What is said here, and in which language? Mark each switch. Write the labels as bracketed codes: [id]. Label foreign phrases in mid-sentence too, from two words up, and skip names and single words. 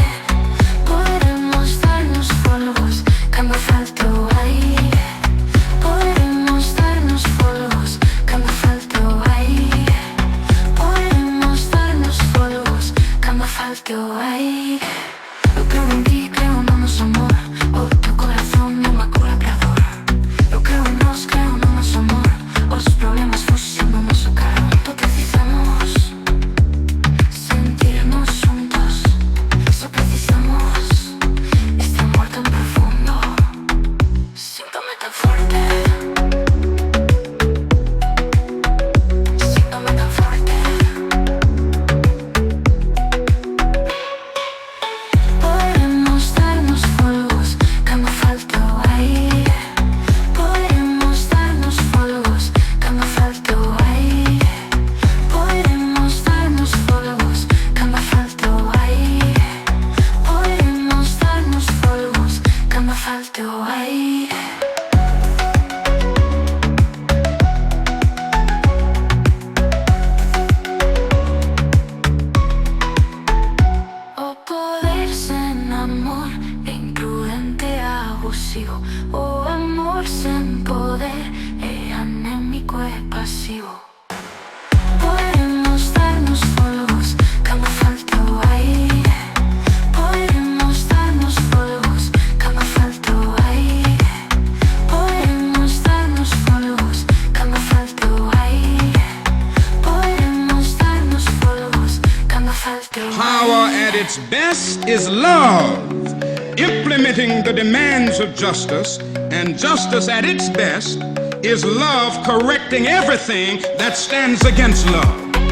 [es] Podremos darnos polvos cuando falte aire. Podremos darnos polvos cuando falte aire. Podremos darnos polvos cuando falte aire. [gl] Eu creo en ti, creo no [pt] nosso amor. O teu coração é uma cura pra dor. [gl] Eu creo en nós, creo no [pt] nosso amor. Os problemas fugindo no nosso carro. Precisamos sentirnos juntos. Só precisamos [es] este amor tan profundo. Siéntame tan fuerte. Siéntame tan fuerte. Podremos darnos polvos cuando falte aire. Podremos darnos polvos cuando falte aire. Podremos darnos polvos cuando falte aire. Podremos darnos polvos cuando falte aire. [gl] O poder sen amor é imprudente e abusivo. O amor sen poder é anémico e pasivo. [es] Podremos darnos polvos cuando falte aire. Podremos darnos polvos cuando falte aire. Podremos darnos polvos cuando falte aire. Podremos darnos polvos cuando falte aire. [en] Power at its best is love, implementing the demands of justice, and justice at its best is love correcting everything that stands against love.